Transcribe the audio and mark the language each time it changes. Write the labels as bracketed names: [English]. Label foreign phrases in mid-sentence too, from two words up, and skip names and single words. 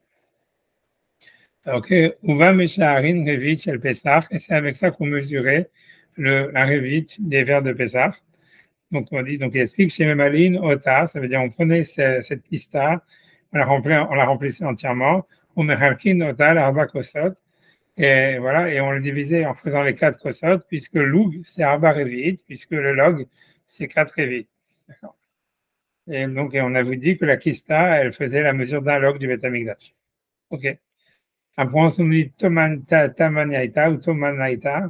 [French] Ok, [Hebrew] ובה משערין רביעית של פסח, [French] et c'est avec ça qu'on mesurait la Revit des verres de Pessah. Donc on dit, donc il explique chez [Hebrew] ממלאין אותה, [French] ça veut dire on prenait cette Kista on la remplissait entièrement, on [Hebrew] מחלקין אותה ארבע כוסות, [French] et voilà, et on le divisait en faisant les 4 kosot, puisque le lug, c'est [Hebrew] ארבע רביעיות, [French] puisque le log, c'est 4 revit. D'accord. Et donc, on avait dit que la kista, elle faisait la mesure d'un log du Beth Amikdash. OK. Après, on se dit tamanaita ou tomanaita.